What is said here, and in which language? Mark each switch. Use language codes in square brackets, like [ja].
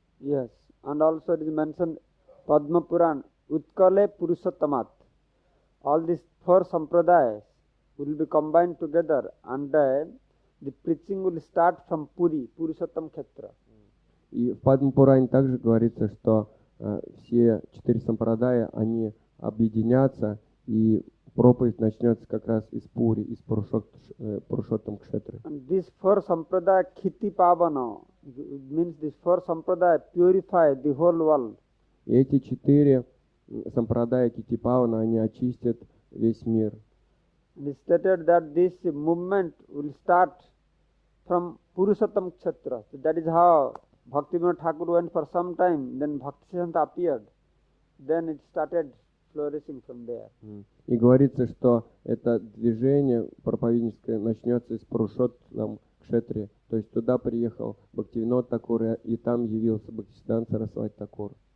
[en] Yes, and also it is mentioned Padma Puran, Utkale Purushottamat. All these four sampradayas will be combined together and the preaching will start from Puri, Purushottam Khetra. [ru] И в Падма-Пуране также говорится, что все 4 сампрадая, они объединятся, и проповедь начнется как раз из Пури, из Пурушоттам Кшетры. [en] And these four sampradaya Khiti Pavana, means these four sampradaya purify the whole world. [ru] И эти 4 сампрадая Китипавана, они очистят весь мир. [en] And it stated that this movement will start from Purushottam Kshetra. So that is how Bhaktivinoda Thakur went for some time, then Bhaktisiddhanta appeared. Then it started flourishing from there. [ru] И говорится, что это движение проповедническое начнется из Пурушоттам Кшетри. То есть туда приехал Бхактивинод Такур, и там явился Бхактисиданта Сарасвати Такур.